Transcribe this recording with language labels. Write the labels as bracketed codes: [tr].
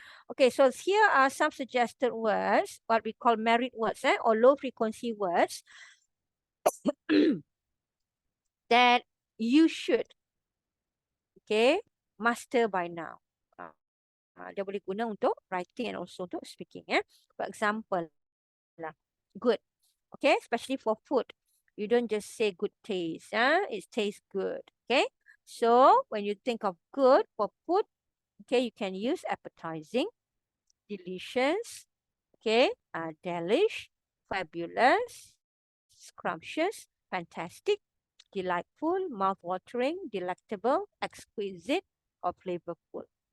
[en] Okay, so here are some suggested words, what we call merit words or low frequency words that you should master by now. [ms] Dia boleh guna untuk [en] writing and also [ms] untuk speaking. [en] For example, good. Okay, especially for food. You don't just say good taste. It tastes good. Okay, so when you think of good for food, okay, you can use appetizing, delicious, okay, delish, fabulous, scrumptious, fantastic, delightful, mouth-watering, delectable, exquisite, or flavorful.